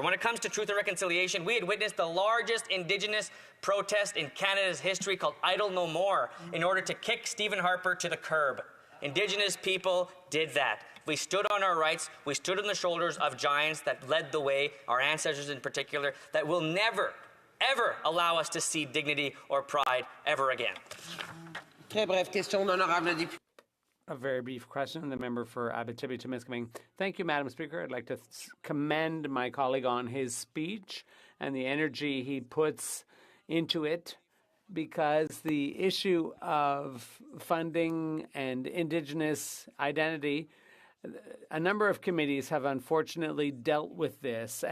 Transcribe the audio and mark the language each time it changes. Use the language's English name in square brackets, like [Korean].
[English] When it comes to Truth and Reconciliation, we had witnessed the largest Indigenous protest in Canada's history called Idle No More in order to kick Stephen Harper to the curb. Indigenous people did that. We stood on our rights. We stood on the shoulders of giants that led the way, our ancestors in particular, that will never, ever allow us to see dignity or pride ever again. [French] Très brève question, honorable député. [English] A very brief question, the member for Abitibi-Témiscamingue. Thank you, Madam Speaker. I'd like to commend my colleague on his speech and the energy he puts into it, because the issue of funding and Indigenous identity, a number of committees have unfortunately dealt with this.